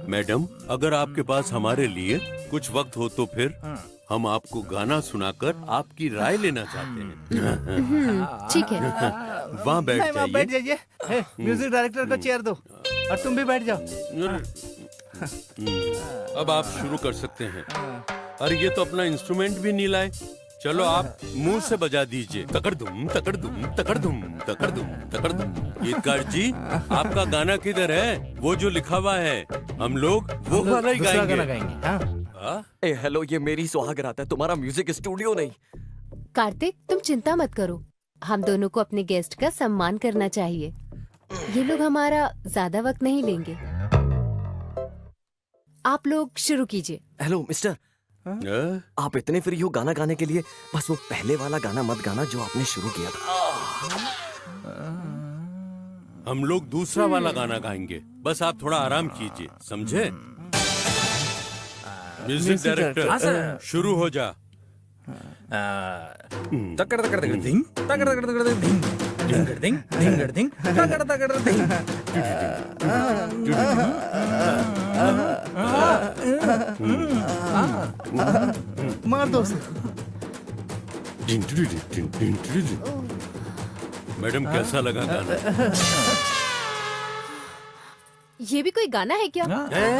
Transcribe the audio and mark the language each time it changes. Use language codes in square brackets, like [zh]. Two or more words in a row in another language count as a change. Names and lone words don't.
[hi] मैडम, अगर आपके पास हमारे लिए कुछ वक्त हो तो फिर हम आपको गाना सुनाकर आपकी राय लेना चाहते हैं। ठीक है। वहाँ बैठ वहाँ बैठ जाइए। जाइए। [en] music director [hi] को चेयर दो और तुम भी बैठ जाओ। अब आप शुरू कर सकते हैं। अरे ये तो अपना इंस्ट्रूमेंट भी नहीं लाए। चलो आप मुंह से बजा दीजिए। तकड़ दुम तकड़ दुम तकड़ दुम तकड़ दुम तकड़ दुम। गीतकार जी, आपका गाना किधर है? वो जो लिखा हुआ है, हम लोग वो वाला ही दूसरा गाना गाएंगे। गाएंगे। हाँ। हाँ? ए हेलो, ये मेरी सुहाग रात है, तुम्हारा [en] music studio [hi] नहीं। कार्तिक, तुम चिंता मत करो, हम दोनों को अपने गेस्ट का सम्मान करना चाहिए। ये लोग हमारा ज्यादा वक्त नहीं लेंगे। आप लोग शुरू कीजिए। [en] hello mister, [hi] आप इतने फ्री हो गाना गाने के लिए? बस वो पहले वाला गाना मत गाना जो आपने शुरू किया था। हम लोग दूसरा वाला गाना गाएंगे। बस आप थोड़ा आराम कीजिए, समझे? म्यूजिक हाँ, डायरेक्टर, सर। शुरू हो जा। तकड़ तकड़ तकड़ धिंग तकड़ तकड़ तकड़ धिंग धिंगड़ धिंग धिंगड़ धिंग तकड़ तकड़ धिंग। मार दो उसे। मैडम, कैसा लगा गाना? ये भी कोई गाना है क्या?